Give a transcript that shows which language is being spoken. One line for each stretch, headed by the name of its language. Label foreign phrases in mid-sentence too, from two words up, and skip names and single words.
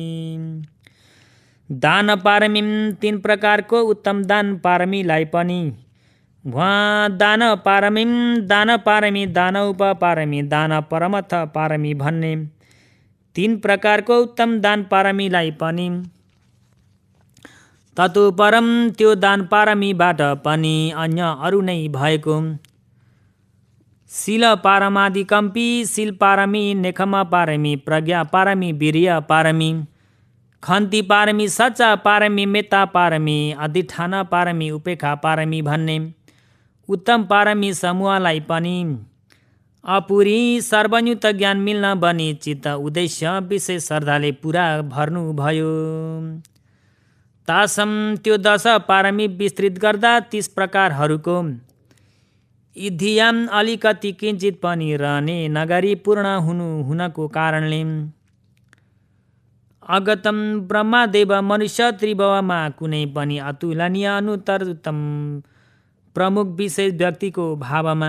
Nepali: दान पारमी 3 प्रकारको उत्तम दान पारमीलाई पनि उहाँ दान पारमी दान उपपारमी दान परमथ पारमी भन्ने 3 प्रकारको उत्तम दान पारमीलाई पनि तत्परम त्यो दान पारमीबाट पनि अन्य अरू नै भएको शील पारमादि कम्पी शील पारमी नेखम पारमी प्रज्ञा पारमी वीर्य पारमी खन्ती पारमी सच्चा पारमी मेता पारमी अधिष्ठान पारमी उपेक्षा पारमी भन्ने उत्तम पारमी समूहलाई पनि अपुरी सर्वयुक्त ज्ञान मिल्न बनी चित्त उद्देश्य विशेष श्रद्धाले पुरा भर्नुभयो। तासम त्यो 10 पारमी विस्तृत गर्दा 30 प्रकारहरूको इधियाम अलिकति किञ्चित पनि रहने नगरी पूर्ण हुनको कारणले अगतम ब्रह्मदेव मनुष्य त्रिभुवनमा कुनै पनि अतुलनीय अनुत्तर उत्तम प्रमुख विशेष व्यक्तिको भावमा